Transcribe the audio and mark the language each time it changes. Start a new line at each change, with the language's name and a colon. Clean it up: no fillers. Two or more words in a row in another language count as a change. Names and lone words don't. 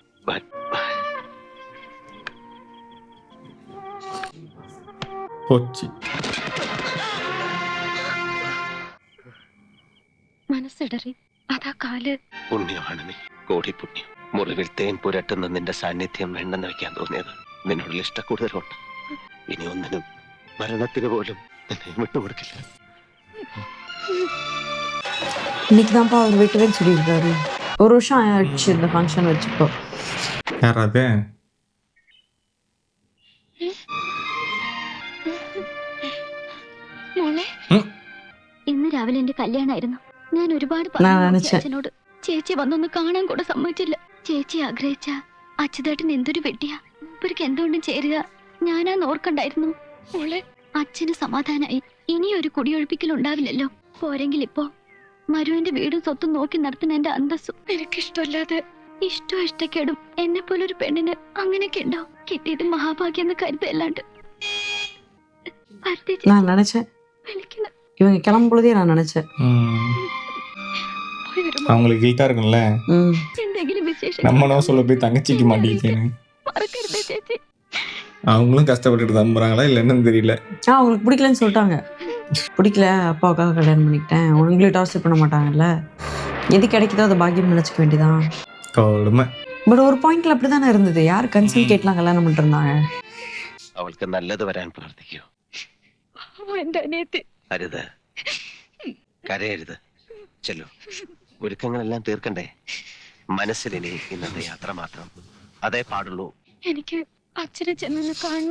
Malayalam: മനസ്സിടറി അതാ കാല്. പുണ്യമാണ് നീ, കോടി പുണ്യം. മുറിവിൽ തേൻ പുരട്ടുന്ന നിന്റെ സാന്നിധ്യം വേണ്ടെന്ന് വെക്കാൻ തോന്നിയത് നിന്നോടുള്ള ഇഷ്ടക്കൂടുതലുണ്ട്. ഇനി ഒന്നിനും മരണത്തിന് പോലും നിന്നെ വിട്ടുകൊടുക്കില്ല.
Tamil: இன்னைக்கு தான்ப்பா அவர் வீட்டுவே சொல்லியிருக்காரு. ஒரு வருஷம் ஆயிடுச்சு இந்த ஃபங்க்ஷன் வச்சுப்போ. யார் அது?
Malayalam: മോളെ, ഇന്ന് രാവിലെ എന്റെ കല്യാണമായിരുന്നു. ഞാൻ ഒരുപാട് ഞാൻ നനച്ചേ. അച്ഛനോട്. ചേച്ചി വന്നൊന്ന് കാണാൻ കൂടെ സമ്മതിച്ചില്ല. ചേച്ചി ആഗ്രഹിച്ച അച്യുതേട്ടൻ എന്തൊരു വെട്ടിയാ, ഇവർക്ക് എന്തുകൊണ്ടും ചേരുക. ഞാനാന്ന് ഓർക്കണ്ടായിരുന്നു. മോളെ, അച്ഛന് സമാധാനായി. ഇനിയൊരു കുടിയൊഴിപ്പിക്കൽ ഉണ്ടാവില്ലല്ലോ. പോരെങ്കിൽ ഇപ്പോ മരുവിന്റെ വീടും സ്വത്തും നോക്കി നടത്തുന്ന എന്റെ അന്തസ്സും. എനിക്കിഷ്ടമല്ലാതെ ഇഷ്ടവും ഇഷ്ടക്കേടും എന്നെ പോലൊരു പെണ്ണിന് അങ്ങനെയൊക്കെ ഉണ്ടോ? കിട്ടിയത് മഹാഭാഗ്യം എന്ന് കരുതല്ലാണ്ട്.
Tamil: நான் நினைச்சேன், இவங்க கிளம்பும் பொழுதே நான் நினைச்சேன். அவங்களுக்கு கில்ட்டா இருக்கும்ல,
Malayalam: എന്തെങ്കിലും വിശേഷം
Tamil: நம்மளும் சொல்ல போய் தங்கச்சிக்கு மாட்டேங்குதுன்னு.
Malayalam: മറക്കരുതേ ചേച്ചി.
Tamil: அவங்களும் கஷ்டப்பட்டுட்டு தம்புறாங்களா இல்ல என்னன்னு தெரியல. அவங்களுக்கு பிடிக்கலன்னு சொல்லிட்டாங்க. பிடிக்கல, அப்பாவுக்காக கல்யாணம் பண்ணிக்கிட்டேன், உங்களையும் டார்ச்சர் பண்ண மாட்டாங்கல்ல, எது கிடைக்குதோ அதை பாக்கியம் நினைச்சுக்க வேண்டியதான். கொடுமை. பட் ஒரு பாயிண்ட்ல அப்படிதானே இருந்தது. யார் கன்சென்ட் கேட்கலாம் கல்யாணம் பண்ணிட்டு இருந்தாங்க.
Malayalam: അവൾക്ക് നല്ലത് വരാൻ പ്രാർത്ഥിക്കൂ. എന്റെ അനിയത്തി. അരുത്, കരയരുത്. ചെല്ലു, ഒരുക്കങ്ങളെല്ലാം തീർക്കണ്ടേ. മനസ്സിലിനി ഇന്നത്തെ യാത്ര മാത്രം, അതേ പാടുള്ളൂ. എനിക്ക് അച്ഛനെ ചെന്നൊന്ന് കാണണം.